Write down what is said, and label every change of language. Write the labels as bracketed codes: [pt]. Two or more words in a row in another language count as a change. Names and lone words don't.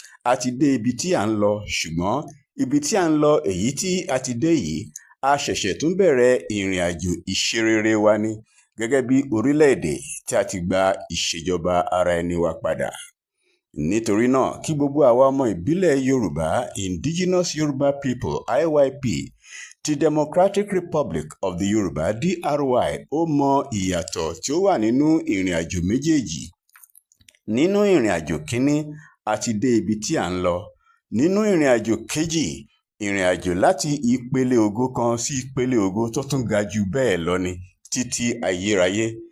[yo] A ti dé ibi tí à ń lọ, ṣùgbọ́n ibi tí à ń lọ, èyí tí a ti dé yìí, a ṣẹ̀ṣẹ̀ tún bẹ̀rẹ̀ ìrìn àjò ìṣerere wa ni, gẹ́gẹ́ bí orílẹ̀-èdè tí a ti gba ìṣèjọba ara ẹni wa padà. Nítorí náà, kí gbogbo àwa ọmọ ìbílẹ̀ Yorùbá, [en] Indigenous Yoruba People, I Y P, ti Democratic Republic of the Yoruba, [yo] D R Y, ó mọ ìyàtọ̀ tí ó wà nínú ìrìn àjò méjèèjì. Nínú ìrìn àjò kínní, a ti dé ibi tí à ń lọ. Nínú ìrìn àjò kejì, ìrìn àjò láti ìpele ògo kan sí ìpele ògo tó tún ga jù bẹ́ẹ̀ lọ ni, títí ayérayé.